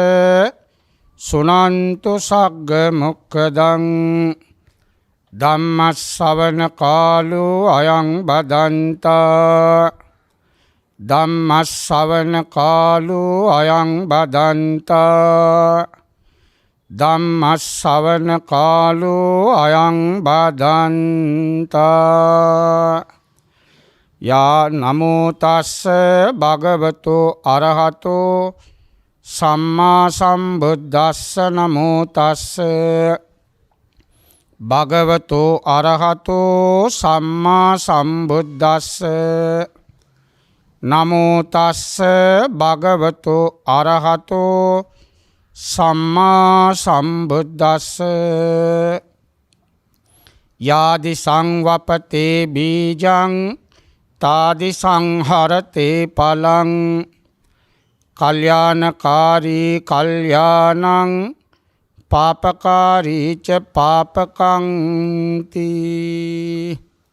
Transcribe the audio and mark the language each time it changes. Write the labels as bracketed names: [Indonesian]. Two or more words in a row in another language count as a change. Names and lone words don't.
[Pali] සුනන්තු සග්ග මොක්ඛදං ධම්මස්සවන කාලෝ අයං බදන්තා ධම්මස්සවන කාලෝ අයං බදන්තා ධම්මස්සවන කාලෝ අයං බදන්තා යා නමෝ තස්ස භගවතු අරහතෝ සම්මා සම්බුද්දස්ස නමෝ තස්ස භගවතු අරහතෝ සම්මා සම්බුද්දස්ස නමෝ තස්ස භගවතු අරහතෝ සම්මා සම්බුද්දස්ස යාදි සංවපතේ බීජං තාදි සංහරතේ පලං කල්යාණකාරී කල්යාණං පාපකාරී ච පාපකං තී.